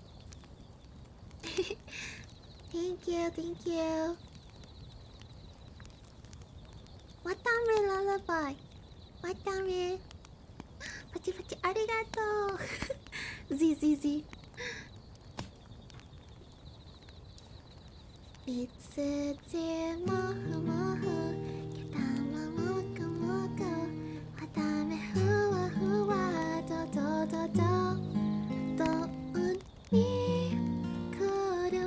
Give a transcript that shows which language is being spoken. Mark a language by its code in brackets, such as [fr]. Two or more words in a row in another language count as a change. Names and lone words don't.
[en] Thank you, thank you. Watame lullaby. [ja] Watame. Pachi, pachi, arigato. Z, Z, Z. いつでもふもふけたまもくもくはためふわふわどどどどどんにくる